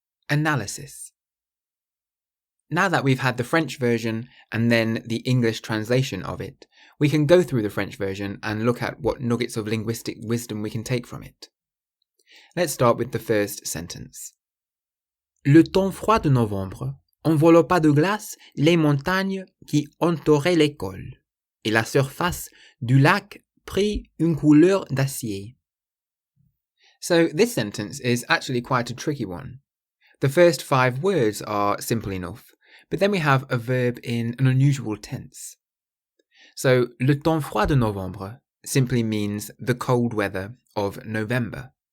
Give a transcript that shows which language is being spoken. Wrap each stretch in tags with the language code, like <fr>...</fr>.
<en>Analysis. Now that we've had the French version and then the English translation of it, we can go through the French version and look at what nuggets of linguistic wisdom we can take from it. Let's start with the first sentence.</en> <fr>Le temps froid de novembre enveloppa de glace les montagnes qui entouraient l'école, et la surface du lac prit une couleur d'acier.</fr> <en>So this sentence is actually quite a tricky one. The first 5 words are simple enough, but then we have a verb in an unusual tense. So,</en> <fr>le temps froid de novembre</fr> <en>simply means the cold weather of November.</en>